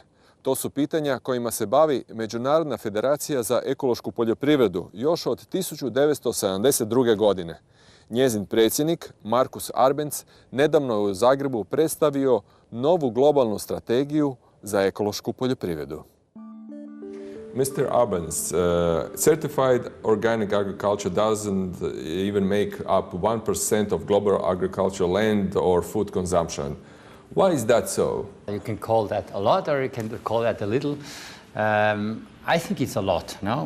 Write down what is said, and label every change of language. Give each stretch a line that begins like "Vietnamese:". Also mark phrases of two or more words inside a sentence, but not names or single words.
Croatian: To su pitanja kojima se bavi Međunarodna federacija za ekološku poljoprivredu još od 1972. godine. Njezin predsjednik, Markus Arbenzom, nedavno je u Zagrebu predstavio novu globalnu strategiju za ekološku poljoprivredu.
English: Mr. Arbenzom, certified organic agriculture doesn't even make up 1% of global agricultural land or food consumption. Why is that so? You can call that a lot or you can call that a little. I think it's a lot, no?